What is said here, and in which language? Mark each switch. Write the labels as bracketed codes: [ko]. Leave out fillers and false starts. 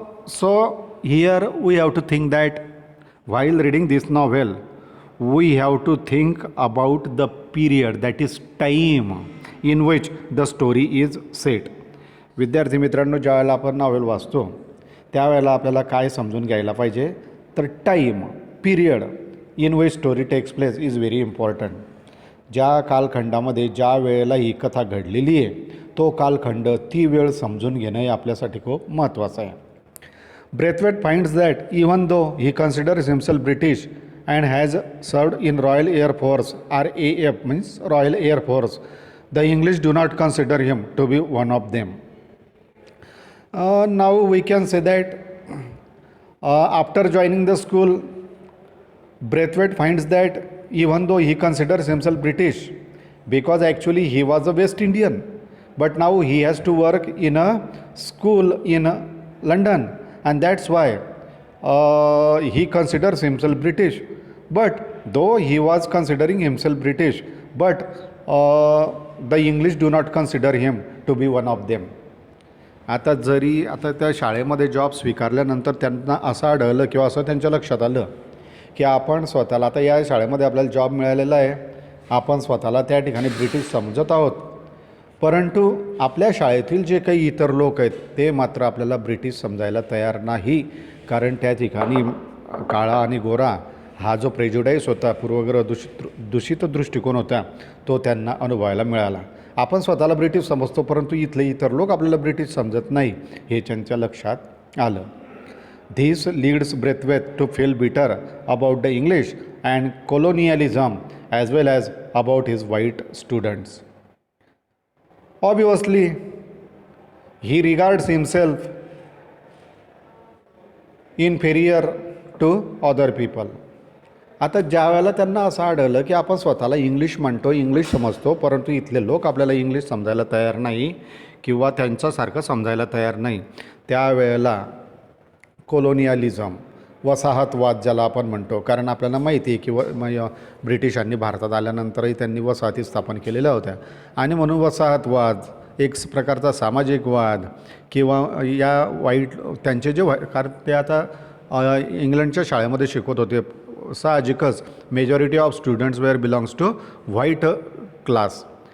[en] So here we have to think that while reading this novel we have to think about the period, that is time, in which the story is set. [mr] विद्यार्थी मित्रांनो, ज्यावेळेला आपण novel वाचतो त्यावेळेला आपल्याला काय समजून घ्यायला पाहिजे तर [en] Time period in which story takes place is very important. [mr] ज्या कालखंडामध्ये ज्या वेळेला ही कथा घडलेली आहे तो कालखंड, ती वेळ समजून घेणं हे आपल्यासाठी खूप महत्त्वाचं आहे. [en] Braithwaite finds that even though he considers himself British and has served in Royal Air Force, RAF means Royal Air Force, the English do not consider him to be one of them. Now we can say that after joining the school, Braithwaite finds that even though he considers himself British, because actually he was a West Indian, but now he has to work in a school in London. And that's why he considers himself British. But though he was considering himself British, but the English do not consider him to be one of them. [mr] आता त्या शाळेमध्ये job स्वीकारल्यानंतर त्यांना असं आढळलं किंवा असं त्यांच्या लक्षात आलं की आपण स्वतःला, आता या शाळेमध्ये आपल्याला जॉब मिळालेला आहे, आपण स्वतःला त्या ठिकाणी ब्रिटिश समजत आहोत, परंतु आपल्या शाळेतील जे काही इतर लोक आहेत ते मात्र आपल्याला ब्रिटिश समजायला तयार नाही. कारण त्या ठिकाणी काळा आणि गोरा हा जो प्रेज्युडाईस होता, पूर्वग्रह दूषित दृष्टिकोन होता, तो त्यांना अनुभवायला मिळाला. आपण स्वतःला ब्रिटिश समजतो परंतु इथले इतर लोक आपल्याला ब्रिटिश समजत नाही हे त्यांच्या लक्षात आलं. [en] This leads Braithwaite to feel bitter about the English and colonialism as well as about his white students. Obviously, he regards himself inferior to other people. [mr] आता ज्या वेळेला त्यांना असं आढळलं की आपण स्वतःला इंग्लिश म्हणतो, इंग्लिश समजतो, परंतु इथले लोक आपल्याला इंग्लिश समजायला तयार नाही किंवा त्यांच्यासारखं समजायला तयार नाही, त्यावेळेला कोलोनियलिझम, वसाहतवाद ज्याला आपण म्हणतो, कारण आपल्याला माहिती आहे की ब्रिटिशांनी भारतात आल्यानंतरही त्यांनी वसाहती स्थापन केलेल्या होत्या आणि म्हणून वसाहतवाद एक प्रकारचा सामाजिक वाद किंवा या वाईट त्यांचे जे कारण ते आता इंग्लंडच्या शाळेमध्ये शिकवत होते, साहजिकच [en] Majority of students were belongs to white class.